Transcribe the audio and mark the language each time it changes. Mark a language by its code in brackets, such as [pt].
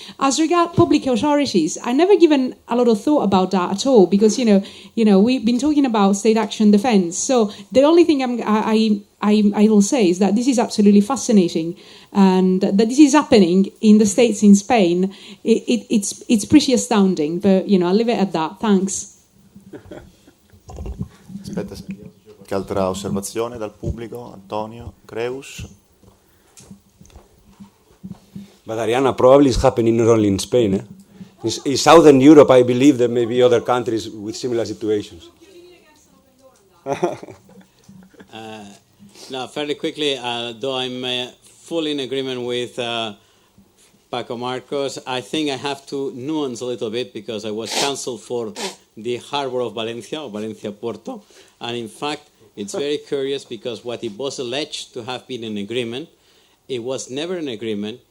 [en] As regards public authorities, I never given a lot of thought about that at all, because you know we've been talking about state action defense. So the only thing I will say is that this is absolutely fascinating, and that this is happening in the States, in Spain. It's pretty astounding, but I'll leave it at that. Thanks. [it] Aspetta, che altra osservazione dal pubblico? [en] Antonio Creus. But Ariana, probably it's happening not only in Spain. In Southern Europe, I believe there may be other countries with similar situations. No, fairly quickly, though I'm fully in agreement with Paco Marcos, I think I have to nuance a little bit, because I was counsel for the harbor of Valencia, or Valencia Porto, and in fact, it's very curious, because what it was alleged to have been an agreement, it was never an agreement.